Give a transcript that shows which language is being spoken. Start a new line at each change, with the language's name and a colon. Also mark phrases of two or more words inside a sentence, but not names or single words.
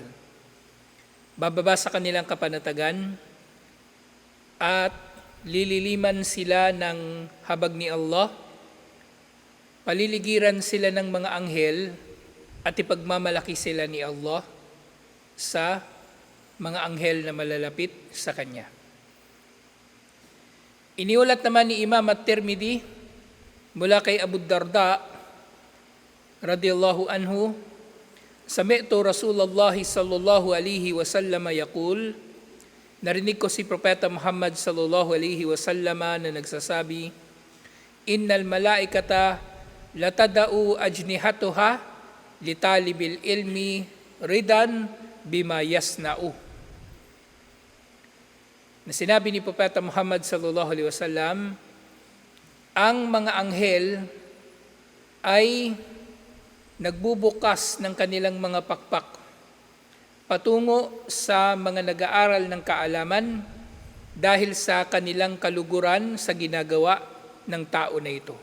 Filipino: Bababa sa kanilang kapanatagan at lililiman sila ng habag ni Allah, paliligiran sila ng mga anghel at ipagmamalaki sila ni Allah sa mga anghel na malalapit sa Kanya. Iniulat naman ni Imam At-Tirmidhi mula kay Abu Darda
Arabic: رضي الله عنه, سمعت رسول الله صلى الله عليه وسلم يقول,
Filipino: narinig ko si Propeta Muhammad
Arabic: صلى الله عليه وسلم
Filipino: na nagsasabi,
Arabic: إن الملائكة لتضع أجنحتها لطالب العلم رضا بما يصنع.
Filipino: Na sinabi ni Propeta Muhammad
Arabic: صلى الله عليه وسلم,
Filipino: ang mga anghel ay nagbubukas ng kanilang mga pakpak patungo sa mga nag-aaral ng kaalaman dahil sa kanilang kaluguran sa ginagawa ng tao na ito.